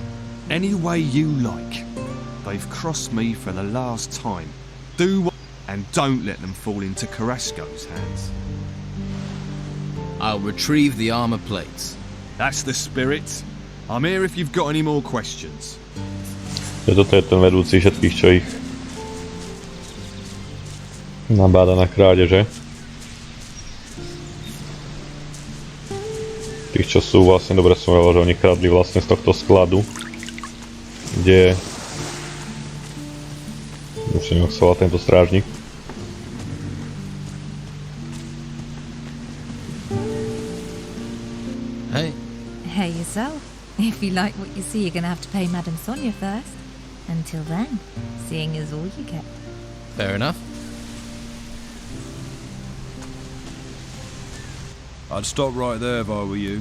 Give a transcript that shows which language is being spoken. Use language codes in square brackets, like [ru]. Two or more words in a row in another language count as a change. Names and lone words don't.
[en] Any way you like. They've crossed me for the last time. Do what and don't let them fall into Carrasco's hands. I'll retrieve the armor plates. That's the spirit. I'm here if you've got any more questions. [sk] Toto je ten vedúci všetkých, čo ich nabáda na krádeže. Tých, čo sú vlastne, dobre som vedel, že oni kradli vlastne z tohto skladu, kde už neviem, ako sa volá tento strážnik. [en] Hey. Hey yourself. If you like what you see, you're gonna have to pay Madame Sonia first. Until then, seeing is all you get. Fair enough. I'd stop right there if I were you.